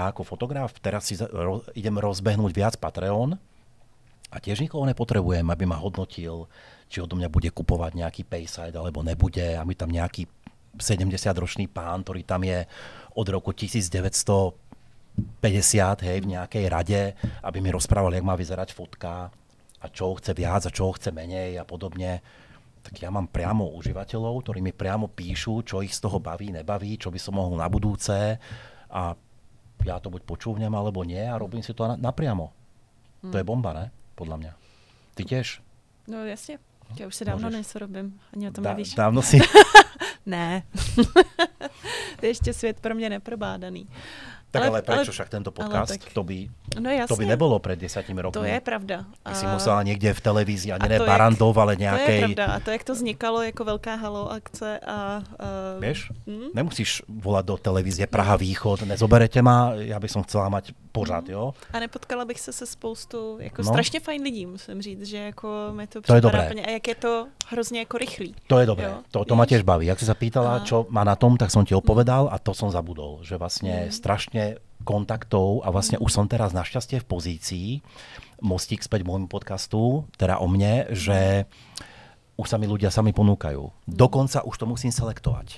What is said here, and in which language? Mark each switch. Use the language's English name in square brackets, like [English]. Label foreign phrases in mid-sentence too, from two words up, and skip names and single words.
[Slovak] Ja ako fotograf teraz si idem rozbehnúť viac Patreon a tiež nikoho nepotrebujem, aby ma hodnotil, či odo mňa bude kupovať nejaký Payside alebo nebude, aby tam nejaký 70-ročný pán, ktorý tam je od roku 1950, hej, v nejakej rade, aby mi rozprával, jak má vyzerať fotka a čo chce viac a čo chce menej a podobne. Tak ja mám priamo užívateľov, ktorí mi priamo píšu, čo ich z toho baví, nebaví, čo by som mohol na budúce a ja to buď počúvnem alebo nie a robím si to napriamo. To je bomba, ne? Podľa mňa. Ty tiež? [Czech] No jasně. Já už se dávno nesorobím. Ani o tom nevíš. Dávno si... Ne. To je ještě svět pro mě neprobádaný. [Slovak] Tak ale prečo však tento podcast? Tak, to by nebolo pred 10 rokmi. To je pravda. Ty si musela niekde v televízii, a ne Barandov, ale nejakej... To je pravda. [Czech] A to, jak to vznikalo jako velká halo akce a... [Slovak] Vieš, nemusíš volať do televízie Praha Východ, nezoberete ma, ja by som chcela mať pořád, jo? [Czech] A nepotkala bych se spoustu jako strašně fajn lidí, musím říct, že jako mi to připadá plně. A jak je to hrozně jako rychlý. [Slovak] To je dobré. To ma tiež baví. Jak si sa pýtala, čo má na tom, tak som ti opovedal a to som zabudol, že vlastne strašne kontaktov a vlastne už som teraz našťastie v pozícii, mostík späť môjmu podcastu, teda o mne, že už sa mi ľudia sami ponúkajú. Dokonca už to musím selektovať.